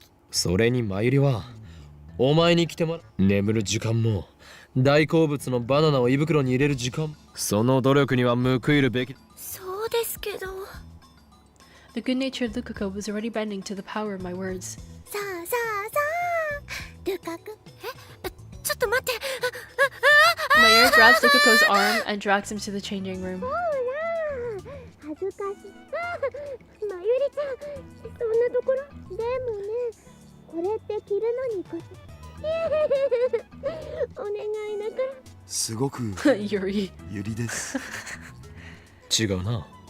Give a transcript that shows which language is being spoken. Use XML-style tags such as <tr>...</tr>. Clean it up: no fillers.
<ja>それにマユリはお前に来てもらう。眠る時間も大好物のバナナを胃袋に入れる時間、その努力には報いるべき。そうですけど。</ja> <en>The good-natured Lukaku was already bending to the power of my words.</en> <ja>さあさあさあ、ルカ君。ちょっと待って。</ja> <en>Mayuri grabs Lukaku's arm and drags him to the changing room.</en> <ja>ほら、恥ずかしい。まゆりちゃん、そんなところ。でもね、これって着るのにこそ。お願いだから。すごく</ja> <en>Yuri.</en> <ja>ゆりです。違うな。</ja>